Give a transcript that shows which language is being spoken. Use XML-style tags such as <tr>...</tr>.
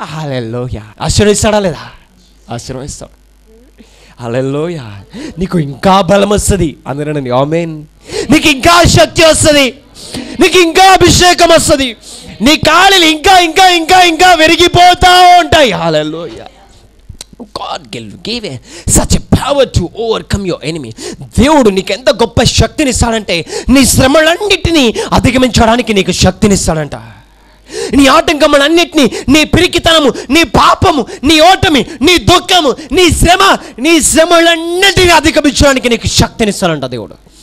<te>హల్లెలూయా. ఆశీర్వదిస్తాడా లేదా? ఆశీర్వదిస్తాడు. హల్లెలూయా. నీకు ఇంకా బలం వస్తుంది. అందరూ ఆమేన్. నీకు ఇంకా శక్తి వస్తుంది, నీకు ఇంకా అభిషేకం వస్తుంది, నీ కాళ్ళు ఇంకా ఇంకా ఇంకా ఇంకా విరిగిపోతా ఉంటాయి. హల్లెలూయా.</te> <en>God gave such a power to overcome your enemy.</en> <te>దేవుడు నీకు ఎంత గొప్ప శక్తిని ఇస్తాడంటే, నీ శ్రమలన్నిటినీ అధిగమించడానికి నీకు శక్తిని ఇస్తాడంట. నీ ఆటంకములన్నిటినీ, నీ పిరికితనము, నీ పాపము, నీ ఓటమి, నీ దుఃఖము, నీ శ్రమలన్నిటినీ అధిగమించడానికి నీకు శక్తిని ఇస్తాడంట దేవుడు.</te>